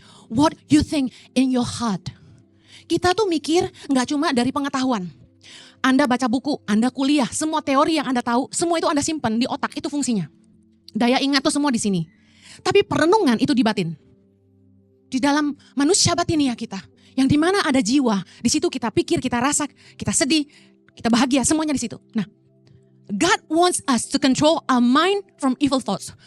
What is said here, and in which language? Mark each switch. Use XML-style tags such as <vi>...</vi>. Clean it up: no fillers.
<en>What you think in your heart.</en> <id>Kita tuh mikir enggak cuma dari pengetahuan. Anda baca buku, Anda kuliah, semua teori yang Anda tahu, semua itu Anda simpan di otak, itu fungsinya. Daya ingat tuh semua di sini. Tapi perenungan itu di batin. Di dalam manusia batinia kita, yang dimana ada jiwa, di situ kita pikir, kita rasa, kita sedih, kita bahagia, semuanya di situ.</id> <en>Nah, God wants us to control our mind from evil thoughts.</en>